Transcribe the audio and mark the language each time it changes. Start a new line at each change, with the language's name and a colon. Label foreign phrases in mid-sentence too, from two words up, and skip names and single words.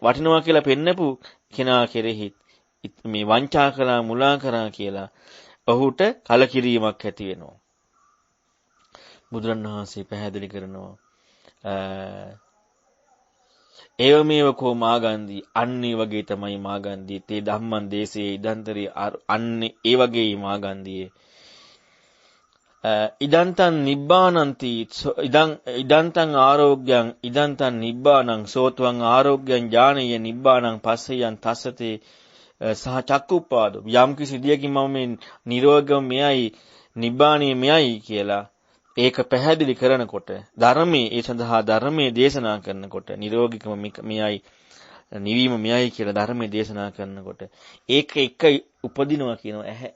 Sinhala: වටිනවා කියලා පෙන්නපු කෙනා කෙරෙහි මේ වංචා කළා මුලා කරා කියලා ඔහුට කලකිරීමක් ඇති වෙනවා. බුදුරණවහන්සේ පැහැදිලි කරනවා
Pali: ඒවමේව කෝ මාගන්දී
Sinhala: අන්නේ වගේ තමයි
Pali: මාගන්දී තේ ධම්මං දේශේ ඉදන්තරේ
Sinhala: අන්නේ ඒ වගේ මාගන්දියේ
Pali: ඉදන්තං නිබ්බානන්ති ඉදන්තං ආරෝග්‍යං ඉදන්තං නිබ්බානං සෝත්වං ආරෝග්‍යං ඥානීය නිබ්බානං පස්සයන් තස්සතේ සහ චක්කුප්පාදෝ
Sinhala: යම් කිසි දියකින් මම මේ නිරෝගම මෙයයි නිබ්බාණිය මෙයයි කියලා ඒක පැහැදිලි කරනකොට ධර්මයේ ඒ සඳහා ධර්මයේ දේශනා කරනකොට නිරෝගිකම මෙයයි නිවීම මෙයයි කියලා ධර්මයේ දේශනා කරනකොට ඒක එක උපදිනවා කියනවා ඇහැ.